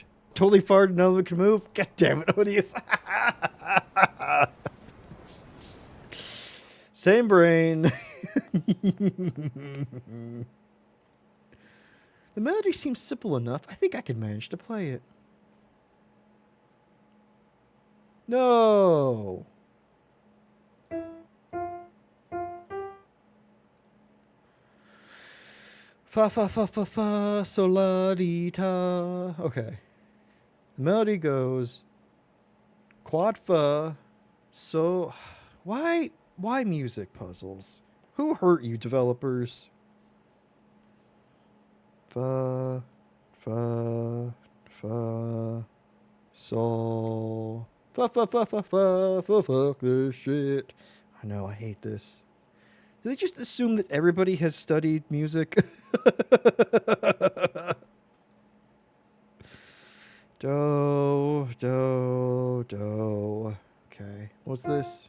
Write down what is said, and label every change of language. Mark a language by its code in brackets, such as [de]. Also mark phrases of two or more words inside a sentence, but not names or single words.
[en] Totally farted, none of them can move. God damn it, Odious. Same brain. The melody seems simple enough. I think I can manage to play it. No. Fa fa fa fa fa sol la di ta. Okay. The melody goes quad fa so why music puzzles? Who hurt you, developers? Fa fa fa sol fa fa fa fa fa fa fuck this shit. I know, I hate this. Do they just assume that everybody has studied music? Do, do, do. Okay. What's this?